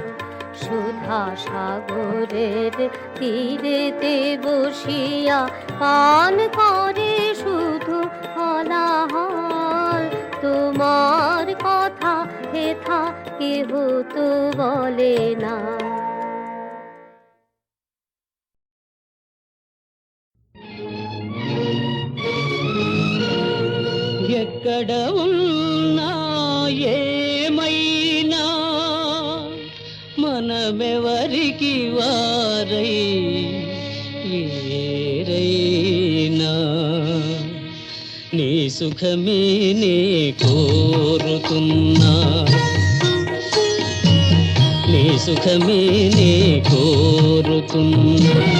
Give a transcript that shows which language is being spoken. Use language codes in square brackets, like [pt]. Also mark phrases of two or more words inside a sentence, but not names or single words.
[bn] সুধা সাগরের তীরেতে বসিয়া পান করে শুধু হলাহল। তোমার কথা হেথা কেহ তো বলে না। [te] ఎక్కడ ఉన్నా ఏమైనా మనమెవరికి వారై వేరైనా, నీ సుఖమే నే కోరుతున్నా, నీ సుఖమే నే కోరుతున్నా.